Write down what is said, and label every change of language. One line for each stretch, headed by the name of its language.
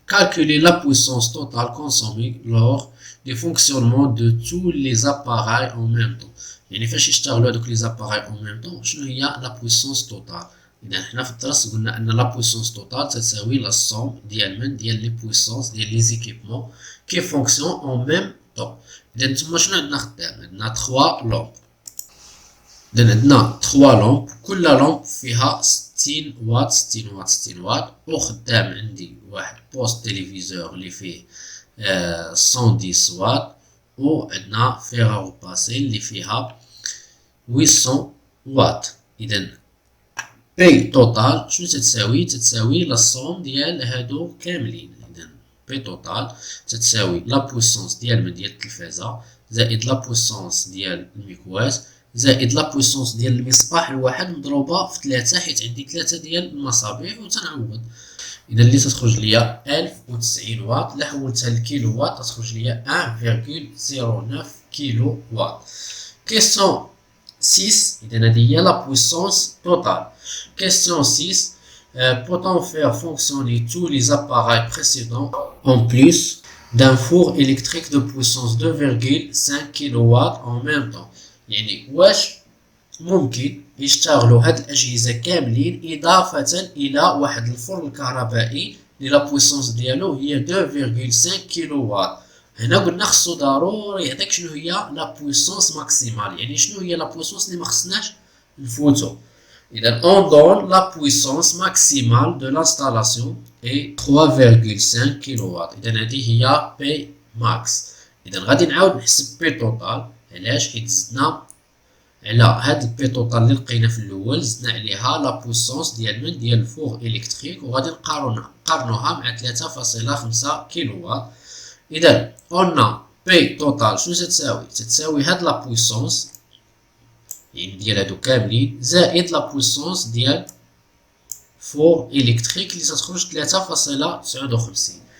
French: Calculer la puissance totale consommée lors du fonctionnement de tous les appareils en même temps.
Arabic: يعني فاش يشتغلوا هذوك
French: les appareils en même temps
Arabic: شنو هي
French: la puissance totale.
Arabic: إذا حنا في الدرس قلنا أن
French: la puissance totale تساوي la somme ديال les puissances ديال les équipements qui fonctionnent en même temps.
Arabic: إذا نتوما شنو عندنا خدام؟ عندنا 3 لومب. إذا عندنا 3 لومب، كل لومب فيها 60 واط 60 واط 60 واط، وخدام عندي واحد بوست تيليفزور اللي فيه 110 واط، وعندنا فيغارو باسي اللي فيها 800 واط. إذا بي توتال شنو تتساوي؟ تتساوي لا صوم ديال هادو كاملين. إذا بي توتال تتساوي لا بويسونس ديال التلفازة زائد لا بويسونس ديال المكواس زائد لا بويسونس ديال المصباح الواحد مضروبة في 3 حيت عندي 3 ديال المصابيح وتنعوض. إذا اللي تتخرج ليا 1090 واط، إلا حولتها للكيلو واط تتخرج ليا 1.09 كيلو واط. كيسيون 6. إذا هذه هي
French: la puissance totale. Question 6. Peut-on faire fonctionner tous les appareils précédents en plus d'un four électrique de puissance 2.5 kW en même temps.
Arabic: يعني واش ممكن يشتغلوا هاد الأجهزة كاملين إضافة إلى واحد الفرن الكهربائي اللي لا بويسونس ديالو هي 2.5 كيلو واط. هنا قلنا خصو ضروري يعطيك شنو هي لا بويسونس ماكسيمال، يعني شنو هي لا بويسونس اللي مخصناش نفوتو.
French: إذا on donne la puissance maximale de l'installation est 3.5
Arabic: كيلو واط. إذا هذه هي بي ماكس. إذا غادي نعاود نحسب بي توتال. علاش؟ حيت زدنا على هاد البي توتال اللي لقينا في الاول زدنا عليها لا بويسونس ديال من ديال الفوغ الكتريك، وغادي نقارنوها مع 3.5 كيلو واط. اذا قلنا بي توتال شنو تتساوي؟ تتساوي هاد لا بويسونس يعني ديال هادو كاملين زائد لا بويسونس ديال فوغ الكتريك اللي تتخرج 3.59.